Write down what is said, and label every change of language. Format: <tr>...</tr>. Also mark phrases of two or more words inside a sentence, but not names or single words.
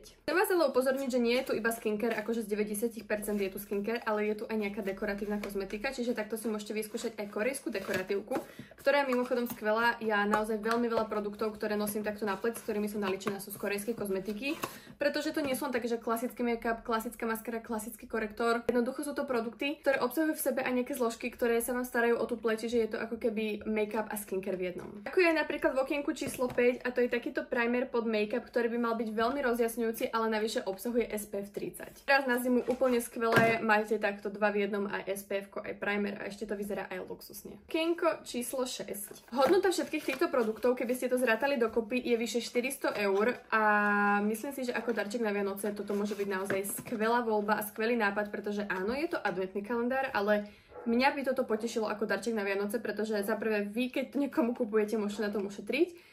<sk>Chcem vás ale upozorniť, že nie je tu iba skincare, akože z 90% je tu skincare, ale je tu aj nejaká dekoratívna kozmetika, čiže takto si môžete vyskúšať aj korejskú dekoratívku, ktorá je mimochodom skvelá. Ja naozaj veľmi veľa produktov, ktoré nosím takto na pleť, s ktorými som naličená, sú z korejskej kozmetiky, pretože to nie sú len také, že klasický make-up, klasická maskara, klasický korektor. Jednoducho sú to produkty, ktoré obsahujú v sebe aj nejaké zložky, ktoré sa vám starajú o tú pleť, čiže je to ako keby make-up a skincare v jednom. Ako je napríklad v okienku číslo 5 a to je takýto primer pod make-up, ktorý by mal byť veľmi rozjasňujúci, ale navyše obsahuje SPF 30. Teraz na zimu úplne skvelé, máte takto dva v jednom, aj SPF, aj primer a ešte to vyzerá aj luxusne. Okienko číslo 6. Hodnota všetkých týchto produktov, keby ste to zrátali dokopy, je vyše 400 eur a myslím si, že ako darček na Vianoce toto môže byť naozaj skvelá voľba a skvelý nápad, pretože áno, je to adventný kalendár, ale mňa by toto potešilo ako darček na Vianoce, pretože za prvé vy, keď to niekomu kupujete, môžete na tom ušetriť.</sk>